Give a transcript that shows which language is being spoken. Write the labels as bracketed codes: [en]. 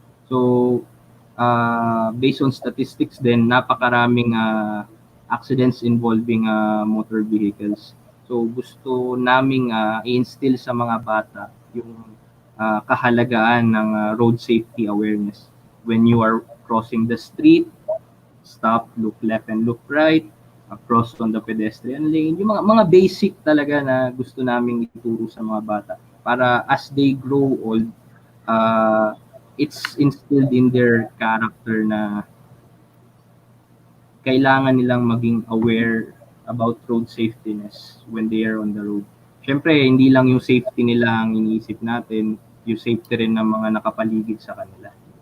[en] So based on statistics din, [tl] napakaraming [en] accidents involving motor vehicles. [tl] So gusto naming i-instill sa mga bata yung kahalagaan ng road safety awareness. [en] When you are crossing the street, stop, look left and look right, cross on the pedestrian lane, [tl] yung mga basic talaga na gusto naming ituro sa mga bata para [en] as they grow old, it's instilled in their character [tl] na kailangan nilang maging [en] aware about road safetyness when they are on the road. [tl] Siyempre, hindi lang yung safety nila ang iniisip natin, yung safety rin ng mga nakapaligid sa kanila.